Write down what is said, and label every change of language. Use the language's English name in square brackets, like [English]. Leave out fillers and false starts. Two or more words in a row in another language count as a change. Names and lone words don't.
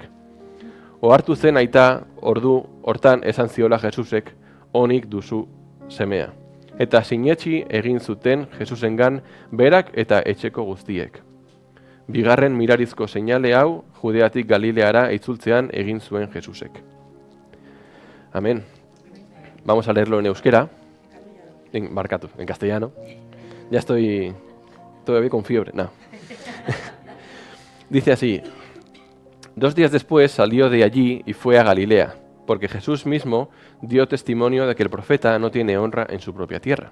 [Basque] Ohartu zen aita hortan esan ziola Jesusek: Onik duzu semea. Eta sinetsi egin zuten Jesusengan berak eta etxeko guztiek. Bigarren mirarizko seinale hau Judeatik Galileara itzultzean egin zuen Jesusek. [Spanish] Amén. Vamos a leerlo en euskera. En castellano. Ya estoy todavía con fiebre. No. Dice así: 2 días después salió de allí y fue a Galilea, porque Jesús mismo dio testimonio de que el profeta no tiene honra en su propia tierra.